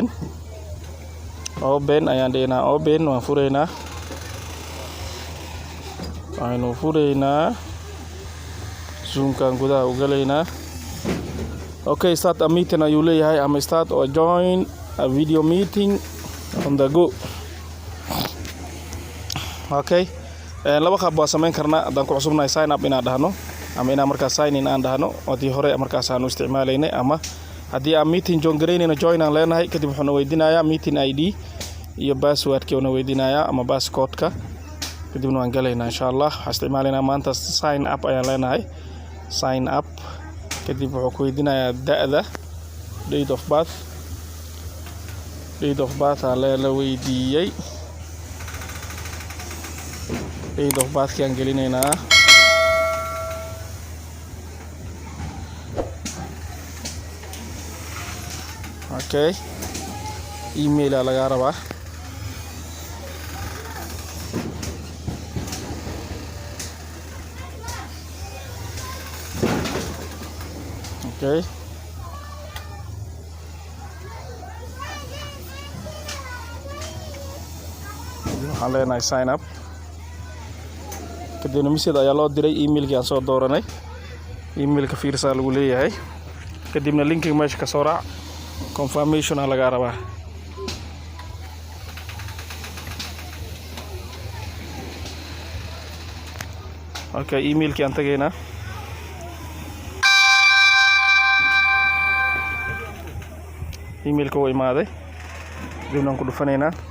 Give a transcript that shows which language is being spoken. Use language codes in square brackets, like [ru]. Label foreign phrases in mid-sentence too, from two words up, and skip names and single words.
[so] open ayaan dhigna open waan fureynaa Zoom-kan gudaha u galeynaa okay [en] start a meeting [so] ayuu leeyahay ama [en] start or join a video meeting on the go [so] okay laba qaab waa sameyn karnaa hadaan ku cusubnahay [en] sign up [so] inaan dhahno ama inaan markaas [en] sign in [so] aan dhahno wadii hore markaas aan u isticmaalaynay ama haddii aan [en] meeting join [so] aan leenahay kadib wuxuu na weydiinayaa [en] meeting ID [so] iyo password-ka uu na weydiinayaa ama passcode-ka kadibna waan galaynaa insha Allah waxaan isticmaalaynaa maanta [en] sign up [so] ayaan leenahay [en] sign up [so] kadib wuxuu ku weydiinayaa da'da [en] date of [so] birth aan la weydiiyay [en] date of birth [so] kan gelinaynaa okay email laga rabaa okay waxaan leenahay [en] sign up [so] kadibna message ayaa loo diray emailkii aan soo dooranay emailka fiirsaa lagu leeyahay kadibna linkiga meesha ka soo raac confirmation laga rabaa okay emailkii aan tagaynaa emailka wuu imaaday kadibna aan ku dhufanaynaa